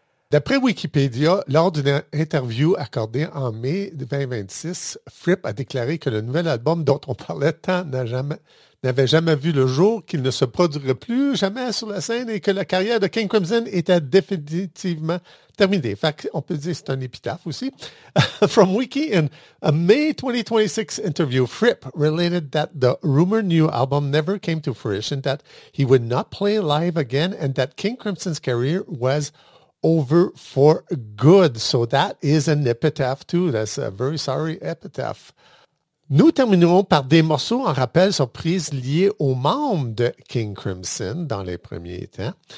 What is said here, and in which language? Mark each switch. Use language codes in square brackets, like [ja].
[fr] D'après Wikipédia, lors d'une interview accordée en mai 2026, Fripp a déclaré que le nouvel album dont on parlait tant n'avait jamais vu le jour, qu'il ne se produirait plus jamais sur la scène et que la carrière de King Crimson était définitivement terminée. Fait on peut dire que c'est un épitaphe aussi. [en] From Wiki, in a May 2026 interview, Fripp related that the rumored new album never came to fruition, that he would not play live again, and that King Crimson's career was over for good. So that is an epitaph too. That's a very sorry epitaph. [fr] Nous terminerons par des morceaux en rappel surprise liés aux membres de King Crimson dans les premiers temps.